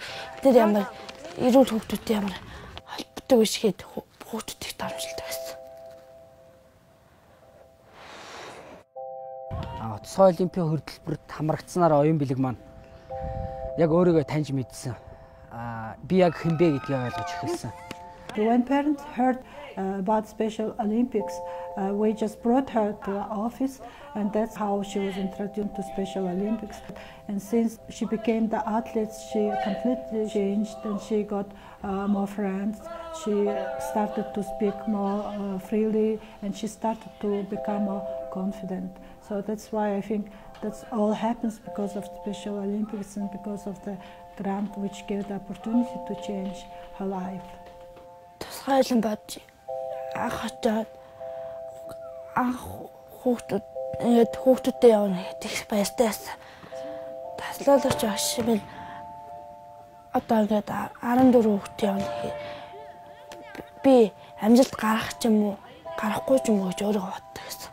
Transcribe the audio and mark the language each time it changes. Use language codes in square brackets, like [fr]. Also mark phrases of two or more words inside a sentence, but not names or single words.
[mn] Тэр ямар эрүүл хүүхдүүдтэй ямар холбоотой үсгээд хүүхдүүдийг дарамжилдаг байсан. Тусгай олимпийн хөтөлбөрт хамрагдсанаар оюун бэлэг маань яг өөрийгөө таньж мэдсэн. Би яг хинбэ гэдгийг ойлгож эхэлсэн. [en] When parents heard about Special Olympics, we just brought her to the office, and that's how she was introduced to Special Olympics. And since she became the athlete, she completely changed, and she got more friends. She started to speak more freely, and she started to become more confident. So that's why I think that's all happens because of Special Olympics and because of the grant which gave the opportunity to change her life. [mn] Тусгай олимпиад анх очоод хүүхдүүдтэй явна гэдэг их баяртай байсан. Таслуулагч багш минь одоо ингээд 14 хүүхэд явна. Би амжилт гарах ч юм уу, гарахгүй ч юм уу гэж өөрийгөө боддог гэсэн.